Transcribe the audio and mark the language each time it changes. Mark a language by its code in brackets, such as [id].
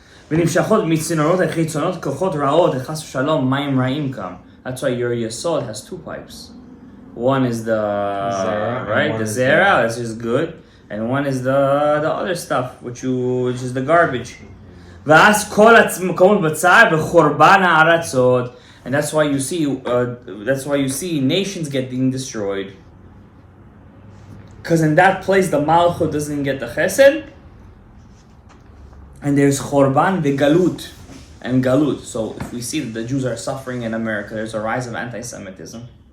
[he] ונמשכות מצינורות החיצונות כוחות רעות, חס ושלום, מים רעים come. [en] That's why your Yesod has 2 pipes. One is the Zera, right, the Zera, that's just good, and one is the other stuff, which is the garbage. [he] ואז כל המקומות בצער בחורבן הארצות. [en] And that's why you see nations getting destroyed. Because in that place the Malchut doesn't get the Chesed, and there's Chorban Begalut, and galut. So if we see that the Jews are suffering in America, there's a rise of anti-Semitism.